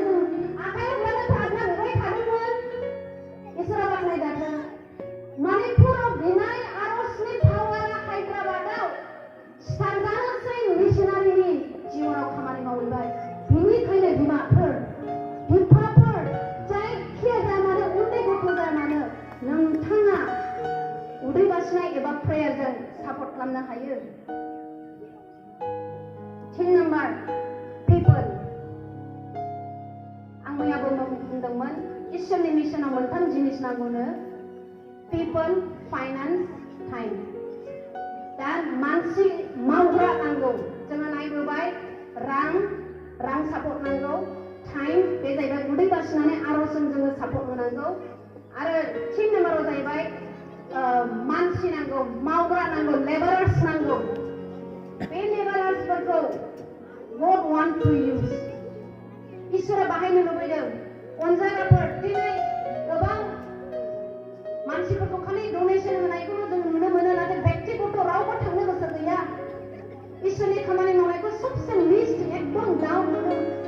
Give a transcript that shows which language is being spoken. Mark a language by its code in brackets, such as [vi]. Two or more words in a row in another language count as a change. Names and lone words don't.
[brx] जों आखाइ हमनानै प्रार्थना होबाय थादोंमोन इसोरा बाख्नायजाथों मणिपुराव बिनाय आर'जनि पावारा हायद्राबादाव सिथारजानोसै मिशनारिनि जिउआव खामानि मावहैबाय बिनिखायनो बिमाफोर बिफाफोर जायखिया जाया मानो उन्दै गथ' जाया मानो नोंथाङा उदै बासिनाय एबा प्रेयारजों सापर्ट खालामनो हायो 10 नाम्बार people आं मैयाबो बुंदोंमोन इसोरनि मिशनाव मोनथाम जिनिस नांगौनो [en] people finance time [brx] दा मानसि मावग्रा नांगौ जोङो नायबोबाय रां सापर्ट नांगौ टाइम बे जाहैबाय उदै बासिनानै आर'जजों जोङो सापर्ट होनांगौ आरो 3 नाम्बाराव जाहैबाय मानसि नांगौ मावग्रा नांगौ लेबारार्स नांगौ बे लेबारार्सफोरखौ [en] God want to use [brx] इसोरा बाहायनो लुबैदों अनजाग्राफोर दिनै गोबां मानसिफोरखौ खालि डनेसन होनायखौल' जों नुनो मोनो नाथाय व्यक्तिगत रावबो थांनो गोसो गैया इसोरनि खामानि मावनायखौ सबसे लिस्ट एकदम डाउन नुदों